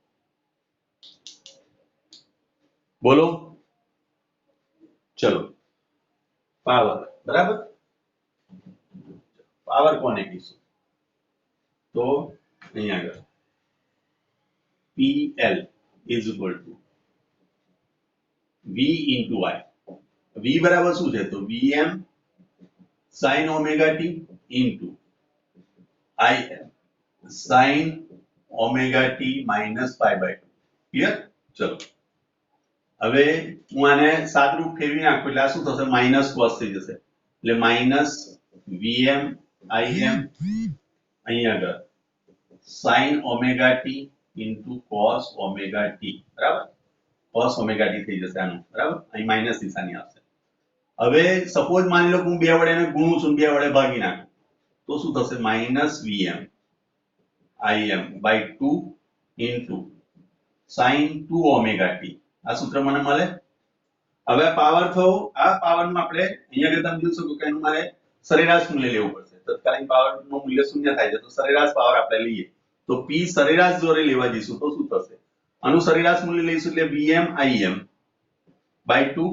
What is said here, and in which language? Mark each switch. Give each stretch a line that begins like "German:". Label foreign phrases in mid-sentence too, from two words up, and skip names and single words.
Gujarati: બોલો, ચલો પાવર, બરાબર? પાવર કોને કહીશું? તો અહીંયા આગળ
English: PL is equal to V into I.
Gujarati: V બરાબર શું છે?
English: તો Vm sin omega t into Im sin omega t minus pi by 2.
Gujarati: ક્લિયર? ચલો હવે હું આને સાદરૂપ ફેરવી નાખું એટલે આ શું થશે? માઇનસ cos થઈ જશે એટલે માઇનસ Vm Im અહીંયા આગળ
English: sin omega t into cos omega t,
Gujarati: બરાબર?
English: cos omega t
Gujarati: થઈ જશે આનું, બરાબર? અહીં માઇનસ નિશાની આવશે. હવે સપોઝ માની લો કે હું બે વડે એને ગુણું છું, બે વડે ભાગી નાખું તો શું થશે?
English: માઇનસ Vm Im by 2 into sin 2 omega t.
Gujarati: આ સૂત્ર મને મળે. હવે પાવર થયો, આ પાવરમાં આપણે અહીંયા આગળ તમે જોઈ શકો કે એનું મારે સરેરાશ મૂલ્ય લેવું પડશે. તત્કાલીન પાવરનું મૂલ્ય શૂન્ય થાય છે તો સરેરાશ પાવર આપણે લઈએ તો p સરેરાશ જોડે લેવા જઈશું તો શું થશે? આનું સરેરાશ મૂલ્ય લઈશું એટલે
English: Vm Im by 2,
Gujarati: બરાબર?